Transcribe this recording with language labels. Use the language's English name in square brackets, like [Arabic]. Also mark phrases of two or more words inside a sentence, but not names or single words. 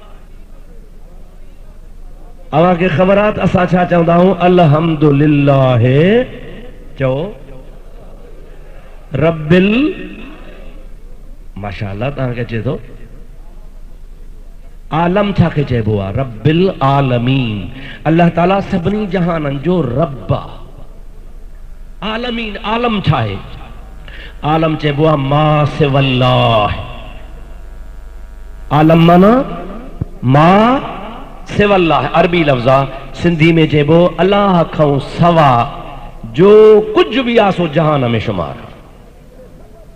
[Sindhi] अव्हां खे ख़बर आहे त असां छा चवंदा आहियूं? अल्हम्दुलिल्लाह चओ रब्बिल, माशाअल्लाह तव्हांखे अचे थो। आलम छा खे चइबो आहे? [Arabic] رب العالمين. [Sindhi] अल्लाह ताला सभिनी जहाननि जो रब आहे। आलमीन, आलम छा आहे? आलम चइबो आहे [Arabic] ما سوى الله. [Sindhi] आलम माना [Arabic] ما سوى الله, [Sindhi] अरबी लफ़्ज़ आहे। सिंधी में चइबो अलाह खां सवा जो कुझु बि आहे सो जहान में शुमार।